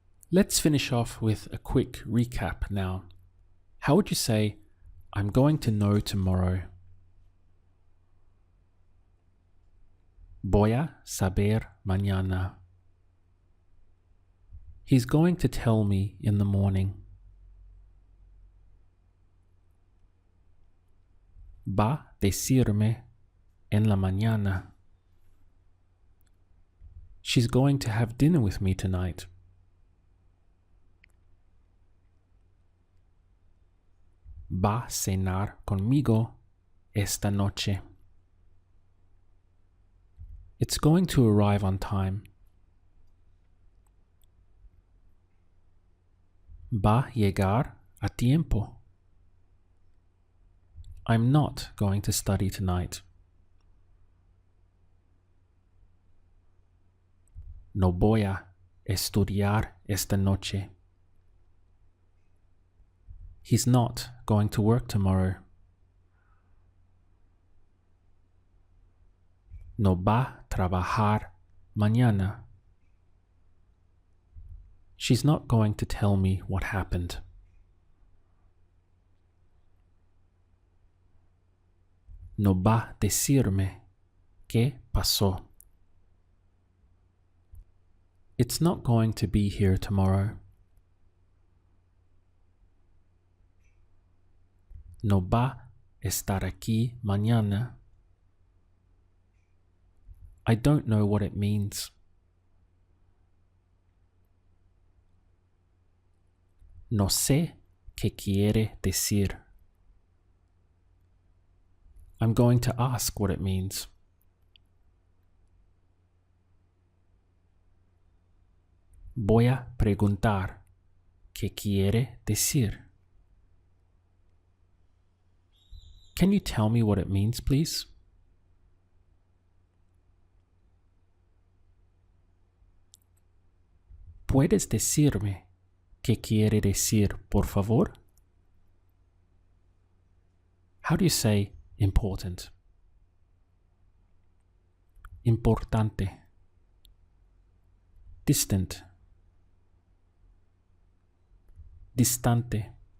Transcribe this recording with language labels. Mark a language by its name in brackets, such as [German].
[English] Let's finish off with a quick recap now. How would you say, I'm going to know tomorrow? [Spanish] Voy a saber mañana. [English] He's going to tell me in the morning. [Spanish] Va a decirme en la mañana. [English] She's going to have dinner with me tonight. [Spanish] Va a cenar conmigo esta noche. [English] It's going to arrive on time. [Spanish] Va a llegar a tiempo. [English] I'm not going to study tonight. [Spanish] No voy a estudiar esta noche. [English] He's not going to work tomorrow. [Spanish] No va a trabajar mañana. [English] She's not going to tell me what happened. [Spanish] No va a decirme qué pasó. [English] It's not going to be here tomorrow. [Spanish] No va a estar aquí mañana. [English] I don't know what it means. [Spanish] No sé qué quiere decir. [English] I'm going to ask what it means. [Spanish] Voy a preguntar qué quiere decir. [English] Can you tell me what it means, please? [Spanish] ¿Puedes decirme qué quiere decir, por favor? [English] How do you say important? [Spanish] Importante. [English] Distant. [Spanish] Distante.